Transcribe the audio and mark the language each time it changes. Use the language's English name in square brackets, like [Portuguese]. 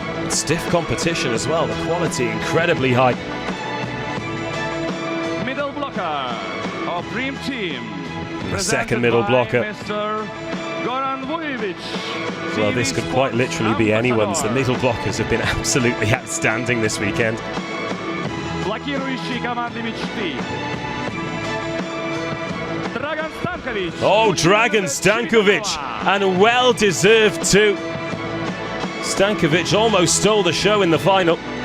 [English] Stiff competition as well, the quality incredibly high. Middle blocker of Dream Team. The 2nd middle blocker. Mr. Goran Vujovic. Well, this could quite literally be anyone's. The middle blockers have been absolutely outstanding this weekend. [Russian] Блокирующий команды мечты. [English] Dragan Stankovic. Oh, Dragan Stankovic, and well deserved too. Stankovic almost stole the show in the final.